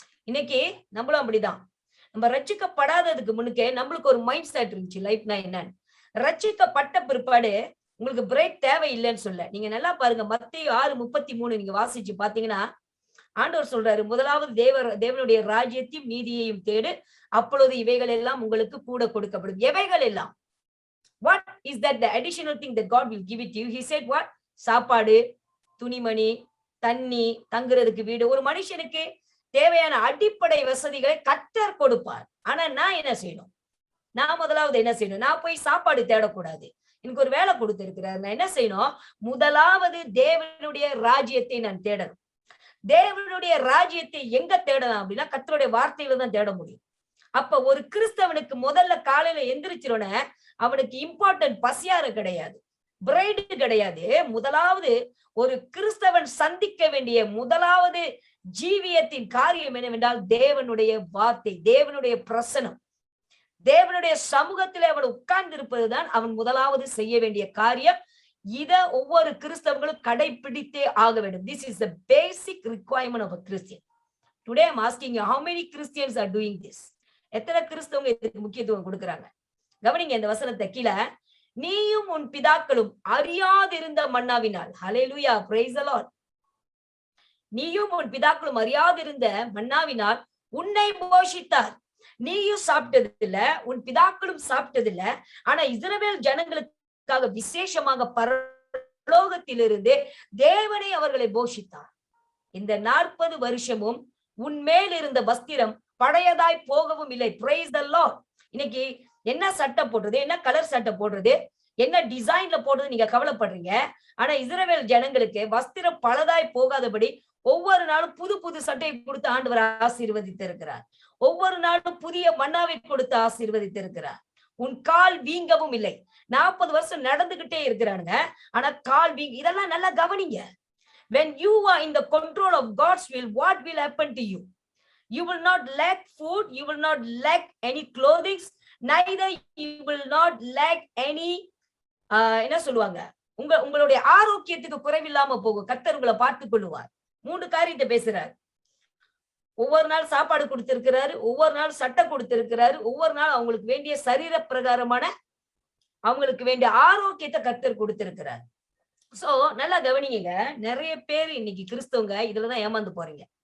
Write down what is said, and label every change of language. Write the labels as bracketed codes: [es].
[ta] இன்னைக்கு நம்மளும் அப்படிதான். நம்ம ரட்சிக்கப்படாததுக்கு முன்னுக்கே நம்மளுக்கு ஒரு மைண்ட் செட் இருந்துச்சு, லைஃப்னா என்னன்னு. ரட்சிக்கப்பட்ட பிற்பாடு உங்களுக்கு பிரேக் தேவையில்லைன்னு சொல்ல. நீங்க நல்லா பாருங்க, மத்தேயு 6:33 நீங்க வாசிச்சு பாத்தீங்கன்னா ஆண்டவர் சொல்றாரு, முதலாவது தேவனுடைய ராஜ்யத்தையும் நீதியையும் தேடு, அப்பொழுது இவைகள் எல்லாம் உங்களுக்கு கூட கொடுக்கப்படும். எவைகள் எல்லாம்? [en] What is that the additional thing that God will give it to you? He said what? [ta] சாப்பாடு, துணிமணி, தண்ணி, தங்குறதுக்கு வீடு. ஒரு மனுஷனுக்கு தேவையான அடிப்படை வசதிகளை கர்த்தர் கொடுப்பார். ஆனா நான் என்ன செய்யணும்? நான் முதலாவது என்ன செய்யணும்? நான் போய் சாப்பாடு தேடக்கூடாது. எனக்கு ஒரு வேலை கொடுத்திருக்கிறார். நான் என்ன செய்யணும்? முதலாவது தேவனுடைய ராஜ்யத்தை நான் தேடணும். தேவனுடைய ராஜ்யத்தை எங்க தேடலாம் அப்படின்னா கர்த்தருடைய வார்த்தையில தான் தேட முடியும். அப்ப ஒரு கிறிஸ்தவனுக்கு முதல்ல காலையில எந்திரிச்சிரோன்னு அவனுக்கு இம்பார்ட்டன்ட் பசியார கிடையாது, பிரைடு கிடையாது. முதலாவது ஒரு கிறிஸ்தவன் சந்திக்க வேண்டிய முதலாவது ஜீவியத்தின் காரியம் என்னவென்றால் தேவனுடைய வார்த்தை, தேவனுடைய பிரசனம், தேவனுடைய சமூகத்திலே அவன் உட்கார்ந்து இருப்பதுதான் அவன் முதலாவது செய்ய வேண்டிய காரியம். இத ஒவ்வொரு கிறிஸ்தவங்களும் கடைபிடித்தே ஆக வேண்டும். [en] This is the basic requirement of a Christian. Today I'm asking you, how many Christians are doing this? [ta] எத்தனை கிறிஸ்தவங்க இதுக்கு முக்கியத்துவம் கொடுக்கறாங்க? கவனிங்க இந்த வசனத்தை கீழே, நீயும் உன் பிதாக்களும் அறியாதிருந்த மன்னாவினால், ஹல்லேலூயா, [en] praise the Lord. [ta] நீயும் உன் பிதாக்களும் அறியாதிருந்த மன்னாவினால் உன்னை போஷித்தார். நீயும் சாப்பிட்டது இல்ல, உன் பிதாக்களும் சாப்பிட்டது இல்ல. ஆனா இஸ்ரவேல் ஜனங்களுக்காக விசேஷமாக பரலோகத்திலிருந்து தேவனை அவர்களை போஷித்தார். இந்த 40 வருஷமும் உன்மேல் இருந்த வஸ்திரம் பழையதாய் போகவும் இல்லை. Praise the Lord. இன்னைக்கு என்ன சட்டை போடுறது, என்ன கலர் சட்டை போடுறது, என்ன டிசைன்ல போடுறது நீங்க கவலைப்படுறீங்க. ஆனா இஸ்ரவேல் ஜனங்களுக்கு வஸ்திரம் பழதாய் போகாதபடி ஒவ்வொரு நாளும் புது புது சட்டையை கொடுத்து ஆண்டவர் ஆசீர்வதித்து இருக்கிறார். ஒவ்வொரு நாளும் புதிய மன்னாவை கொடுத்து ஆசீர்வதித்து இருக்கிறார். உன் கால் வீங்கவும் இல்லை. 40 வருஷம் நடந்துகிட்டே இருக்கிறானுங்க, ஆனா கால் வீங்க. இதெல்லாம் நல்லா கவனிங்க. [en] When you are in the control of God's will, what will happen to you? You will not lack food, you will not lack any clothing, neither you will not lack any [ta] என்ன சொல்லுவாங்க, உங்களுடைய ஆரோக்கியத்துக்கு குறைவில்லாம போகும். கர்த்தர் உங்களை பார்த்துக் கொள்ளுவார். 3 காரியத்தை பேசுறாரு. ஒவ்வொரு நாள் சாப்பாடு கொடுத்திருக்கிறாரு, ஒவ்வொரு நாள் சட்டை கொடுத்திருக்கிறாரு, ஒவ்வொரு நாள் அவங்களுக்கு வேண்டிய சரீர பிரகாரமான அவங்களுக்கு வேண்டிய ஆரோக்கியத்தை கர்த்தர் கொடுத்திருக்கிறார். சோ நல்லா கவனிங்க. நிறைய பேர் இன்னைக்கு கிறிஸ்தவங்க இதுலதான் ஏமாந்து போறீங்க.